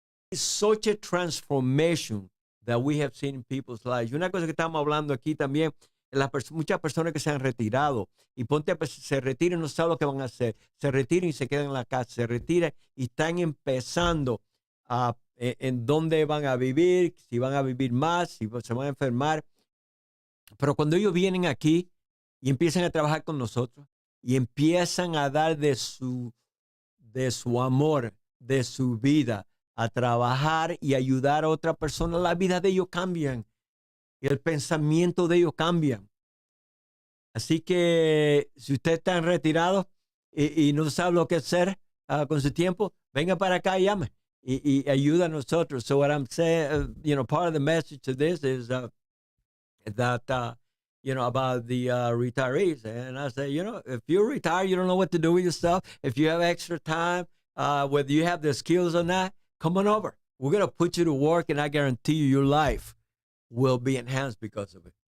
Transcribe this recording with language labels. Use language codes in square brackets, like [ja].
[en] It's such a transformation that we have seen in people's lives. [es] Y una cosa que estamos hablando aquí también, muchas personas que se han retirado, y se retiran y no saben lo que van a hacer, se retiran y se quedan en la casa, se retiran y están empezando en dónde van a vivir, si van a vivir más, si se van a enfermar. Pero cuando ellos vienen aquí y empiezan a trabajar con nosotros y empiezan a dar de su amor, de su vida, a trabajar y ayudar a otra persona, la vida de ellos cambian y el pensamiento de ellos cambia. Así que si usted está retirado y no sabe lo que hacer con su tiempo, venga para acá y llame y ayuda a nosotros. [en] So what I'm saying, part of the message of this is that about the retirees. And I say, if you're retired, you don't know what to do with yourself. If you have extra time, whether you have the skills or not, come on over. We're going to put you to work, and I guarantee you your life will be enhanced because of it.